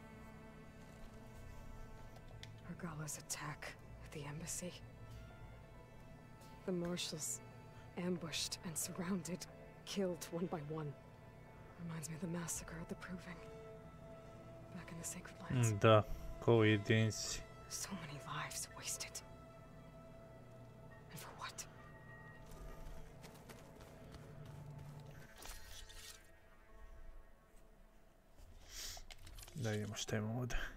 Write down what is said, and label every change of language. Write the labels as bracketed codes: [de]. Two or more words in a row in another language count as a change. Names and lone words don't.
[en] Argala's attack at the embassy. The marshals ambushed and surrounded, killed one by one. Reminds me of the massacre at the Proving. Back in the Sacred Lands. [hr] Da, ko u jedinici. [en] So many lives wasted. And for what? [hr] Da vidimo šta imamo ovdje.